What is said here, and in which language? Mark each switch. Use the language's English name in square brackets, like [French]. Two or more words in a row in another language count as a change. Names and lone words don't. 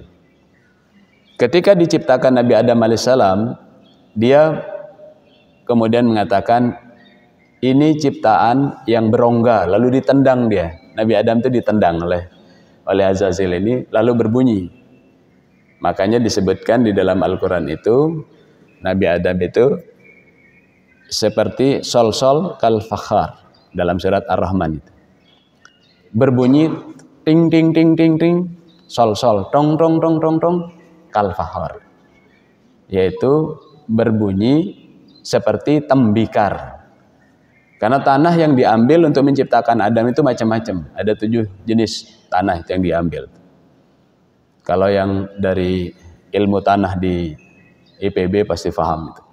[Indonesian] Ketika diciptakan Nabi Adam alaihissalam, dia kemudian mengatakan, ini ciptaan yang berongga, lalu ditendang dia. Nabi Adam itu ditendang oleh Azazil ini, lalu berbunyi. Makanya disebutkan di dalam Al-Quran itu, Nabi Adam itu seperti [Arabic] صلصال كالفخار [Indonesian] dalam surat Ar-Rahman itu. Berbunyi ting ting ting ting ting, sol-sol tong tong tong tong tong kal-fakhar. Yaitu berbunyi seperti tembikar. Karena tanah yang diambil untuk menciptakan Adam itu macam-macam. Ada 7 jenis tanah yang diambil. Kalau yang dari ilmu tanah di IPB pasti paham itu.